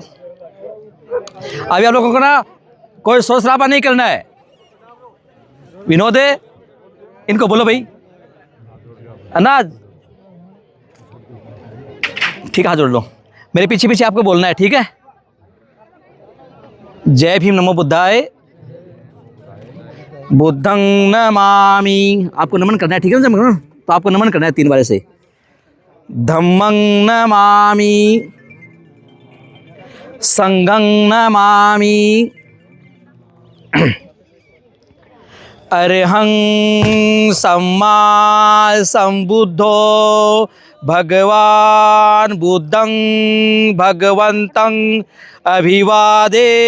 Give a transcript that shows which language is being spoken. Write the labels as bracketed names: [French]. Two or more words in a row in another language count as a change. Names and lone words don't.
[Hindi] अभी आप लोगों को ना कोई शोर शराबा नहीं करना है। विनोद है, इनको बोलो भाई, अनाज, ठीक है, हाथ जोड़ लो। मेरे पीछे पीछे आपको बोलना है, ठीक है। जय भीम, [Pali] नमो बुद्धाय, बुद्धं नमामि। [Hindi] आपको नमन करना है, ठीक है ना। तो आपको नमन करना है 3 बार से। [Pali] धम्मं नमामि, संघं नमामि, अरहं सम्मा संबुद्धो भगवान बुद्धं भगवन्तं अभिवादेमि।